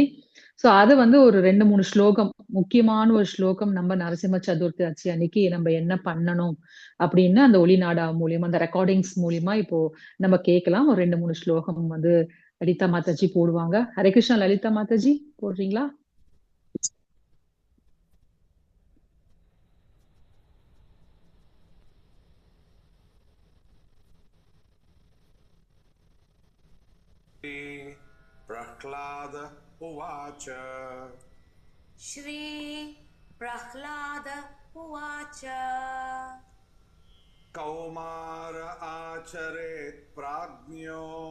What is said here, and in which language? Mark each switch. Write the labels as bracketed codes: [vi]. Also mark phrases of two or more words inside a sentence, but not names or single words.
[ta] சோ அது ஒரு 2-3 ஸ்லோகம், முக்கியமான ஒரு ஸ்லோகம் நம்ம நரசிம்ம சதுர்த்தி அன்னைக்கு நம்ம என்ன பண்ணணும் அப்படின்னு அந்த ஒளிநாடா மூலியமா, அந்த ரெக்கார்டிங்ஸ் மூலியமா இப்போ நம்ம கேட்கலாம். ஒரு 2-3 ஸ்லோகம் லலிதா மாதாஜி போடுவாங்க. ஹரே கிருஷ்ணா. லலிதா மாதாஜி போடுறீங்களா? [sa] प्रह्लाद उवाच श्री प्रह्लाद उवाच कौमार आचरेत् प्राज्ञो